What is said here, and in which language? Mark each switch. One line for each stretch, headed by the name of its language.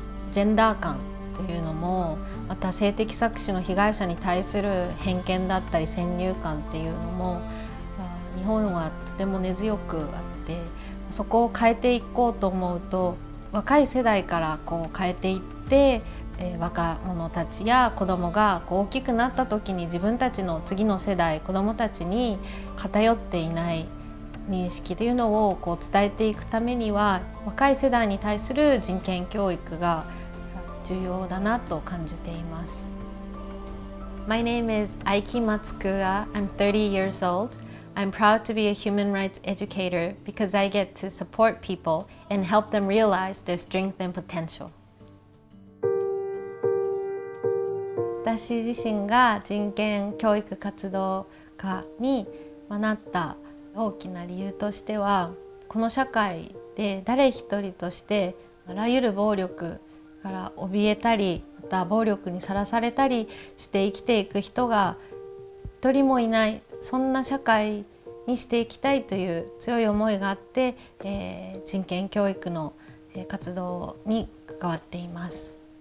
Japanese: ジェンダー感っていうのもた性的搾取の被害者に対する偏見だったり先入観っていうのも日本はとても根強くあって、そこを変えていこうと思うと若い世代からこう変えていって、若者たちや子どもがこう大きくなった時に自分たちの次の世代子どもたちに偏っていない認識というのをこう伝えていくためには若い世代に対する人権教育が重要だなと感じています。
English: My name is Aiki Matsukura. I'm 30 years old. I'm proud to be a human rights educator because I get to support people and help them realize their strength and potential.
Japanese: 私自身が人権教育活動家になった大きな理由としては、この社会で誰一人としてあらゆる暴力から怯えたり、また暴力にさらされたりして生きていく人が一人もいない、そんな社会にしていきたいという強い思いがあって、人権教育の活動に関わっています。